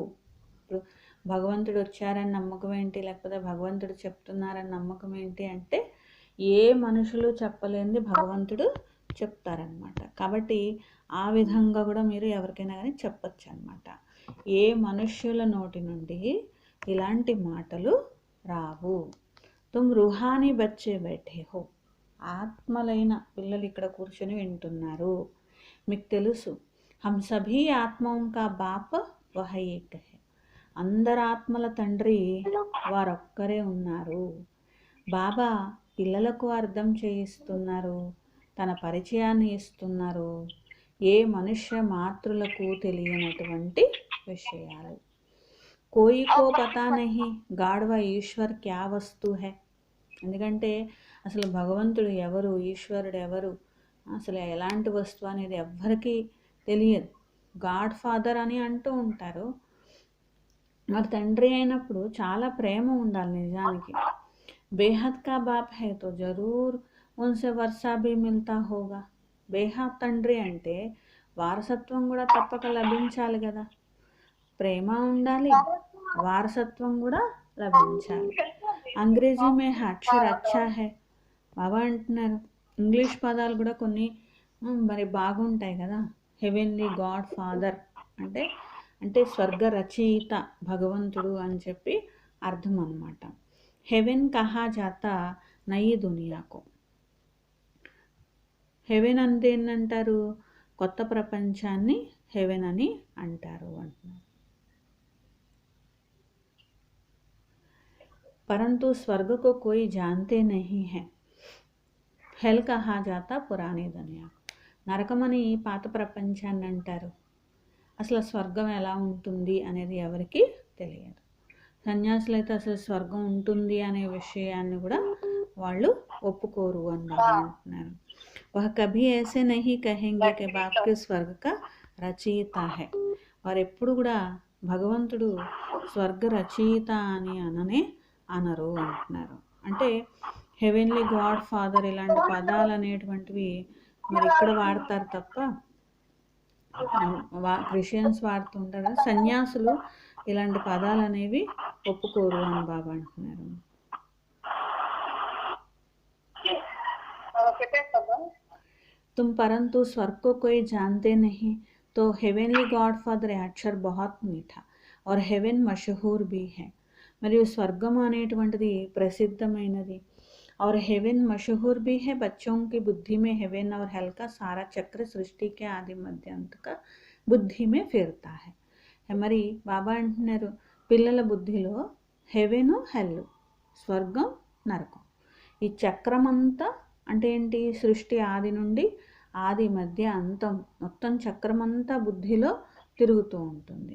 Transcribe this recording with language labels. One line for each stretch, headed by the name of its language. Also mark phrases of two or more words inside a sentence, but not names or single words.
Telugu: ఇప్పుడు భగవంతుడు వచ్చారని నమ్మకం ఏంటి, లేకపోతే భగవంతుడు చెప్తున్నారని నమ్మకం ఏంటి అంటే ఏ మనుషులు చెప్పలేనిది భగవంతుడు చెప్తారనమాట. కాబట్టి ఆ విధంగా కూడా మీరు ఎవరికైనా కానీ చెప్పచ్చు అనమాట. ఏ మనుష్యుల నోటి నుండి ఇలాంటి మాటలు రావు.
Hindi: तुम रूहानी बच्चे बैठे हो.
Telugu: ఆత్మలైన పిల్లలు ఇక్కడ కూర్చొని వింటున్నారు. మీకు తెలుసు,
Hindi: हम सभी आत्मों का बाप वह एक है.
Telugu: అందరు ఆత్మల తండ్రి వారొక్కరే ఉన్నారు. బాబా పిల్లలకు అర్థం చేయిస్తున్నారు, తన పరిచయాన్ని ఇస్తున్నారు, ఏ మనుష్య మాతృలకు తెలియనటువంటి విషయాలు.
Hindi: कोई को पता नहीं गाढव ईश्वर क्या वस्तु है.
Telugu: ఎందుకంటే అసలు భగవంతుడు ఎవరు, ఈశ్వరుడు ఎవరు, అసలు ఎలాంటి వస్తువు అనేది ఎవ్వరికీ తెలియదు.
English: God Father
Telugu: అని అంటూ ఉంటారు. మరి తండ్రి అయినప్పుడు చాలా ప్రేమ ఉండాలి నిజానికి.
Hindi: बेहद का बाप है तो ज़रूर उनसे वर्सा भी मिलता होगा.
Telugu: బేహద్ తండ్రి అంటే వారసత్వం కూడా తప్పక లభించాలి కదా. ప్రేమ ఉండాలి, వారసత్వం కూడా లభించాలి.
Hindi: अंग्रेज़ी में अक्षर अच्छा है.
Telugu: బాబా అంటున్నారు ఇంగ్లీష్ పదాలు కూడా కొన్ని మరి బాగుంటాయి కదా.
English: heavenly God Father
Telugu: అంటే అంటే స్వర్గ రచయిత భగవంతుడు అని చెప్పి అర్థం అన్నమాట.
Hindi: हेवन कहा जाता नई दुनिया को.
Telugu: హెవెన్ అంటే ఏంటంటారు, కొత్త ప్రపంచాన్ని హెవెన్ అని అంటారు అంటున్నారు.
Hindi: परंतु स्वर्ग को कोई जानते नहीं है. हेल कहा जाता पुरानी दुनिया.
Telugu: నరకమని పాత ప్రపంచాన్ని అంటారు. అసలు స్వర్గం ఎలా ఉంటుంది అనేది ఎవరికి తెలియదు. సన్యాసులు అయితే అసలు స్వర్గం ఉంటుంది అనే విషయాన్ని కూడా వాళ్ళు ఒప్పుకోరు అని బాబా అంటున్నారు.
Hindi: वह कभी ऐसे नहीं कहेंगे के बाप के स्वर्ग का रचयिता है.
Telugu: వారు ఎప్పుడు కూడా భగవంతుడు స్వర్గ రచయిత అని అనరు అంటున్నారు. అంటే
English: heavenly God Father
Telugu: ఇలాంటి పదాలు అనేటువంటివి మరి ఇక్కడ వాడతారు తప్ప క్రిస్టియన్స్ వాడుతుంటారు. సన్యాసులు ఇలాంటి పదాలు అనేవి ఒప్పుకోరు అని బాబా అంటున్నారు.
Hindi: तुम परंतु स्वर्ग को कोई जानते नहीं तो
English: heavenly God Father
Hindi: अक्षर बहुत मीठा और हेवन मशहूर भी है.
Telugu: మరియు స్వర్గం అనేటువంటిది ప్రసిద్ధమైనది.
Hindi: और हेवन मशहूर भी है. बच्चों की बुद्धि में हेवन और हेल का सारा चक्र सृष्टि के आदि मध्य अंत का बुद्धि में फिरता है.
Telugu: మరి బాబా అంటున్నారు పిల్లల బుద్ధిలో హెవెన్, హెల్, స్వర్గం, నరకం, ఈ చక్రం అంతా అంటే ఏంటి, సృష్టి ఆది నుండి ఆది మధ్య అంతం మొత్తం చక్రం అంతా బుద్ధిలో తిరుగుతూ ఉంటుంది.